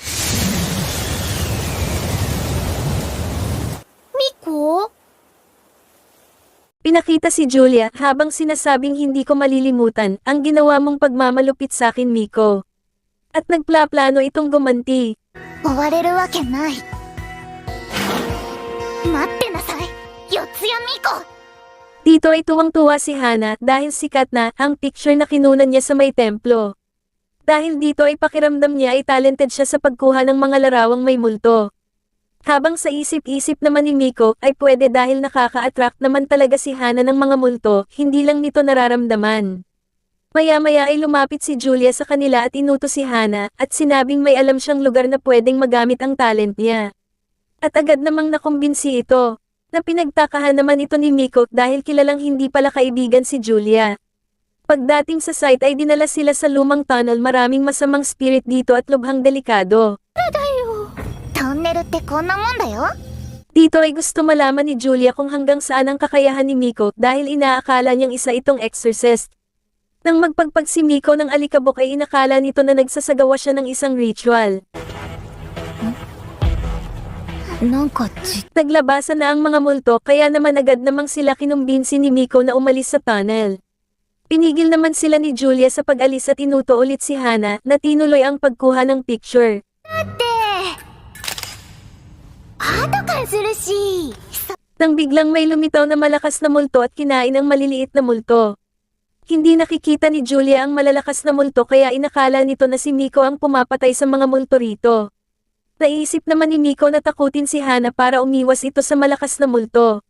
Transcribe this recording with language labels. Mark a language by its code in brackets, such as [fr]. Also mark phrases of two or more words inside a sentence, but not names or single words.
[tl] Miko? Pinakita si Julia habang sinasabing hindi ko malilimutan ang ginawa mong pagmamalupit sa akin, Miko. At nagplaplano itong gumanti. [ja] 追われるわけない。待ってなさい、四谷美子。 [tl] Dito ay tuwang-tuwa si Hana dahil sikat na ang picture na kinunan niya sa may templo. Dahil dito ay pakiramdam niya ay talented siya sa pagkuha ng mga larawang may multo. Habang sa isip-isip naman ni Miko ay pwede dahil nakaka-attract naman talaga si Hana ng mga multo, hindi lang nito nararamdaman. Maya-maya ay lumapit si Julia sa kanila at inutos si Hana at sinabing may alam siyang lugar na pwedeng magamit ang talent niya. At agad namang nakumbinsi ito, na pinagtakahan naman ito ni Miko dahil kilalang hindi pala kaibigan si Julia. Pagdating sa site ay dinala sila sa lumang tunnel, maraming masamang spirit dito at lubhang delikado. [ja] トンネルってこんなもんだよ。 [tl] Dito ay gusto malaman ni Julia kung hanggang saan ang kakayahan ni Miko dahil inaakala niyang isa itong exorcist. Nang magpagpag si Miko ng alikabok ay inakala nito na nagsasagawa siya ng isang ritual. [ja] なんか [tl] Naglabasan na ang mga multo kaya naman agad namang sila kinumbinsi ni Miko na umalis sa tunnel. Pinigil naman sila ni Julia sa pag-alis at inuto ulit si Hana na tinuloy ang pagkuha ng picture. [ja] 後からするし。 [tl] Nang biglang may lumitaw na malakas na multo at kinain ang maliliit na multo. Hindi nakikita ni Julia ang malalakas na multo kaya inakala nito na si Miko ang pumapatay sa mga multo rito. Naisip naman ni Miko na takutin si Hana para umiwas ito sa malakas na multo.